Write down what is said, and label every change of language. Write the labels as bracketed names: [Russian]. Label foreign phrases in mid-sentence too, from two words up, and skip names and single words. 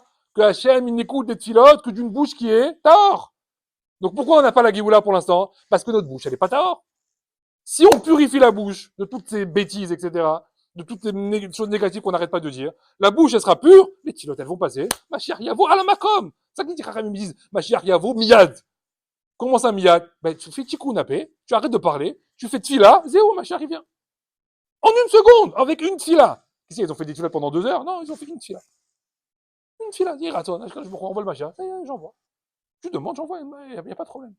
[French] Que Hachem, il n'écoute des tfilotes que d'une bouche qui est Tahor. Donc pourquoi on n'a pas la Géoula pour l'instant? Parce que notre bouche, elle est pas Tahor. Si on purifie la bouche de toutes ces bêtises, etc., de toutes les choses négatives qu'on n'arrête pas de dire, la bouche, elle sera pure, les tilotes, elles vont passer. [Hebrew] משיח יבוא [French] à la makom. C'est ça que les Chachamim me disent. [Hebrew] משיח יבוא מיד. [French] Comment ça miyad? Ben, tu fais [Hebrew] תיקון הפה, [French] tu arrêtes de parler, tu fais tfila, zéro, Mashiach, il vient. En une seconde, avec une tfila. Qu'est-ce qu'ils ont fait des tfilas pendant 2 heures? Non, ils ont fait une tfila. Une tfila, dis, attends, je me envoie le Mashiach. J'envoie. Tu demandes, j'envoie, il n'y a pas de problème.